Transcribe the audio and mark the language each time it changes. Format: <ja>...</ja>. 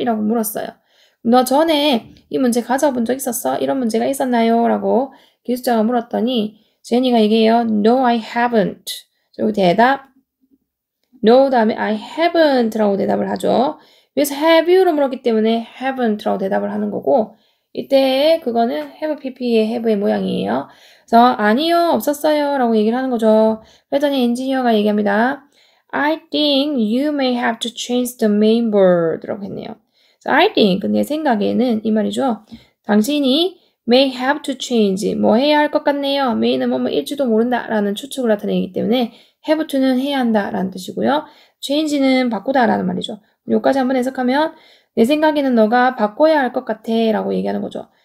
<ko>이라고 물었어요. 너 전에 이 문제 가져본 적 있었어? 이런 문제가 있었나요? 라고 기술자가 물었더니 제니가 얘기해요.</ko> <en>No, I haven't.</en> <ko>여기 대답 No 다음에</ko> <en>I haven't</en> <ko>라고 대답을 하죠. 여기서 have you로 물었기 때문에 haven't 라고 대답을 하는 거고 이때 그거는 have pp의 have의 모양이에요. 그래서 아니요 없었어요 라고 얘기를 하는 거죠. 그랬더니 엔지니어가 얘기합니다.</ko> <en>I think you may have to change the mainboard</en> <ko>라고 했네요. I think 내 생각에는 이 말이죠. 당신이</ko> <en>may have to change</en> <ko>뭐 해야 할 것 같네요. may는 뭐일지도 모른다 라는 추측을 나타내기 때문에 have to는 해야 한다 라는 뜻이고요. change는 바꾸다 라는 말이죠. 여기까지 한번 해석하면 내 생각에는 너가 바꿔야 할 것 같아 라고 얘기하는 거죠.</ko>